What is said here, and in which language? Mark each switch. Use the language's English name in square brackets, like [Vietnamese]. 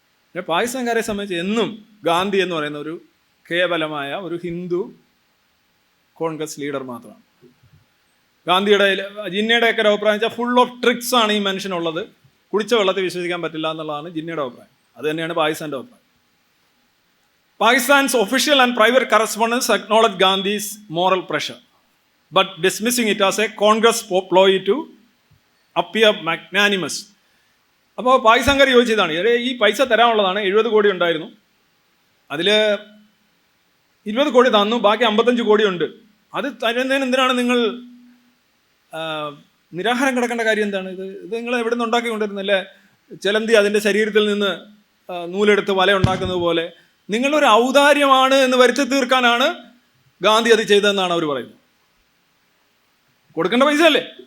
[Malayalam] പിന്നെ പാകിസ്ഥാൻകാരെ സംബന്ധിച്ച് എന്നും ഗാന്ധി എന്ന് പറയുന്ന ഒരു കേവലമായ ഒരു ഹിന്ദു കോൺഗ്രസ് ലീഡർ മാത്രമാണ്. ഗാന്ധിയുടെ ജിന്നയുടെയൊക്കെ ഒരു അഭിപ്രായം വെച്ചാൽ [English] full of tricks [Malayalam] ആണ് ഈ മനുഷ്യനുള്ളത്, കുടിച്ച വെള്ളത്തിൽ വിശ്വസിക്കാൻ പറ്റില്ല എന്നുള്ളതാണ് ജിന്നയുടെ അഭിപ്രായം. അത് തന്നെയാണ് പാകിസ്ഥാൻ്റെ അഭിപ്രായം. [English] Pakistan's official and private correspondents acknowledge Gandhi's moral pressure, but dismissing it as a Congress ploy to appear magnanimous. [Malayalam] അപ്പോൾ പാകിസ്ഥാൻകാർ ചോദിച്ചതാണ്, ഈ പൈസ തരാനുള്ളതാണ്, 70 കോടി ഉണ്ടായിരുന്നു, അതിൽ 20 കോടി തന്നു, ബാക്കി 55 കോടി ഉണ്ട്. അത് തരുന്നതിന് എന്തിനാണ് നിങ്ങൾ നിരാഹാരം കിടക്കേണ്ട കാര്യം എന്താണ്? ഇത് നിങ്ങൾ എവിടെ നിന്ന് ഉണ്ടാക്കി കൊണ്ടിരുന്നല്ലേ? ചിലന്തി അതിൻ്റെ ശരീരത്തിൽ നിന്ന് നൂലെടുത്ത് വല ഉണ്ടാക്കുന്നത് പോലെ നിങ്ങളൊരു ഔദാര്യമാണ് എന്ന് വരുത്തി തീർക്കാനാണ് ഗാന്ധി അത് ചെയ്തതെന്നാണ് അവർ പറയുന്നത്. കൊടുക്കേണ്ട പൈസ അല്ലേ?